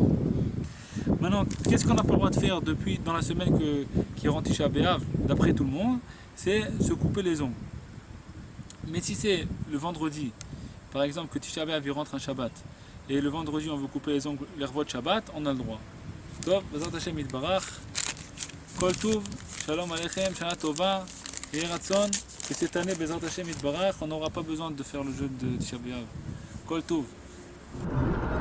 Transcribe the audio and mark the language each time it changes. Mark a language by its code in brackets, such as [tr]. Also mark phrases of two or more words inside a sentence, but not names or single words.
[fr] Maintenant, qu'est-ce qu'on n'a pas le droit de faire dans la semaine qui rentre Tisha B'Av, d'après tout le monde? C'est se couper les ongles. Mais si c'est le vendredi, par exemple que Tisha B'Av rentre un Shabbat, et le vendredi on veut couper les ongles, les revot de Shabbat, on a le droit. [he] טוב, בעזרת השם יתברך, כל טוב, שלום עליכם, שנה טובה, et רצון, [fr] que cette année, [he] בעזרת השם יתברך, [fr] on n'aura pas besoin de faire le jeûne de Tisha B'Av. [he] כל טוב.